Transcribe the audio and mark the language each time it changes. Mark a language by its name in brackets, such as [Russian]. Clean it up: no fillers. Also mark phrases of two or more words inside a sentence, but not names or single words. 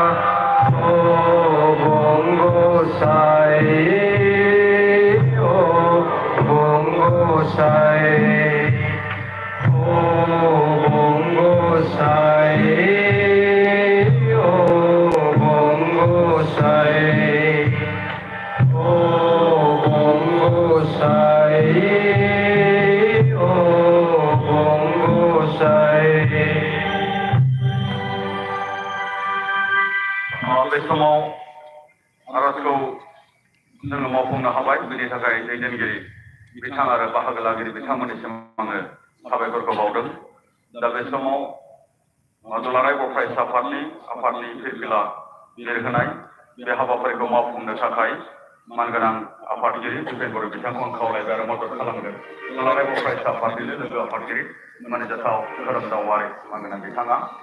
[Bodo] Obong gosai Obong gosai Obong gosai Obong gosai Obong gosai Obong gosai बे समाव आरजखौ जोङो मावफुंनो हाबाय बेनि थाखाय दैदेनगिरि बिथां आरो बाहागो लागिरि बिथांमोननिसिम आङो साबायखरखौ बावदों दा बे समाव दुलाराय बर' फरायसा आफादनि फिरफिला लिरहोनाय बे हाबाफारिखौ मावफुंनो थाखाय मानगोनां आफादगिरि दिपेन बर' बिथांखौ आं खावलायबाय आरो मदद खालामदों दुलाराय बर' फरायसा आफादनिनो लोगो आफादगिरि मानिजाथाव खोरोमदाव वारि मानगोनां बिथाङा